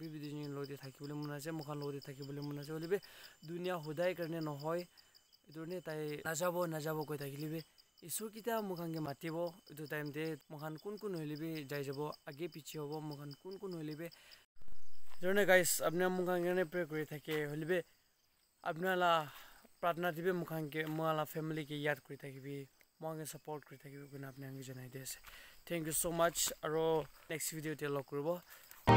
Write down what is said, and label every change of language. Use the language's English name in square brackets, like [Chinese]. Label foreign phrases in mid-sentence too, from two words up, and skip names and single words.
[Naga Pidgin] dijin lo de thaki bole mun ase mokhan lo de thaki bole mun ase ole be dunia hudai karne no hoy idurne tai najabo koi thakili be isur kita mokhan ke matibo etu time de mokhan kun hoile be jai jabo age piche hobo mokhan kun hoile be jone guys apna mokhan ke ne pray kori thake hoile be apna la pratna dibe mokhan ke moala family ke yad kori thakibi mokhan ke support kori thakibi kuna apna janai de ase [English] thank you so much [Naga Pidgin] aro [English] next video [Naga Pidgin] te log koribo